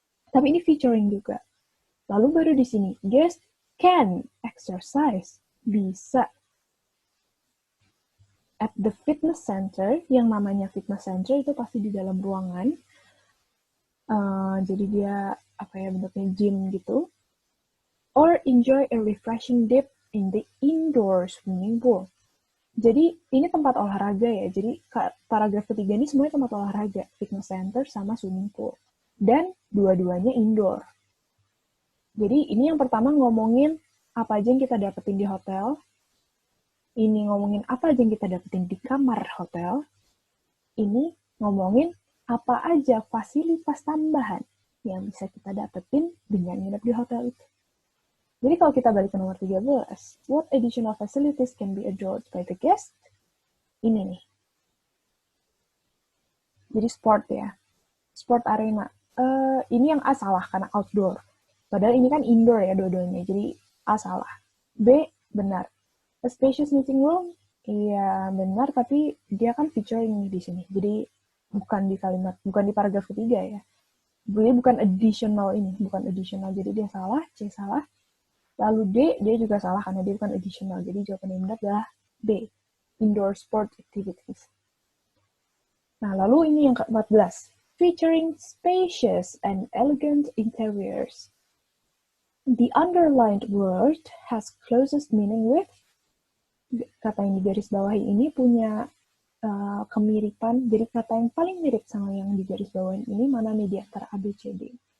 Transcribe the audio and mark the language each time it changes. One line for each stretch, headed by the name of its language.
Indonesian: Tapi ini featuring juga. Lalu baru di sini,
English: guest can exercise,
Indonesian: bisa.
English: At the fitness center,
Indonesian: yang namanya fitness center itu pasti di dalam ruangan. Jadi dia bentuknya gym gitu.
English: Or enjoy a refreshing dip in the indoor swimming pool.
Indonesian: Jadi ini tempat olahraga ya. Jadi paragraf ketiga ini semuanya tempat olahraga, fitness center sama swimming pool. Dan dua-duanya indoor. Jadi ini yang pertama ngomongin apa aja yang kita dapetin di hotel. Ini ngomongin apa aja yang kita dapetin di kamar hotel. Ini ngomongin apa aja fasilitas tambahan yang bisa kita dapetin dengan nginep di hotel itu. Jadi kalau kita balik ke nomor 13,
English: what additional facilities can be adored by the guest?
Indonesian: Ini nih. Jadi sport ya. Sport arena. Ini yang A salah karena outdoor. Padahal ini kan indoor ya dua-duanya. Jadi A salah. B benar.
English: A spacious meeting room,
Indonesian: iya benar, tapi dia kan featuring di sini. Jadi bukan di paragraf ketiga ya. Jadi bukan additional ini, bukan additional. Jadi dia salah, C salah. Lalu D, dia juga salah karena dia bukan additional. Jadi jawaban yang benar adalah B.
English: indoor sport activities.
Indonesian: Nah, lalu ini yang ke-14,
English: featuring spacious and elegant interiors. The underlined word has closest meaning with,
Indonesian: kata yang di garis bawahi ini punya kemiripan, jadi kata yang paling mirip sama yang di garis bawah ini mana nih di antara A, B, C, D.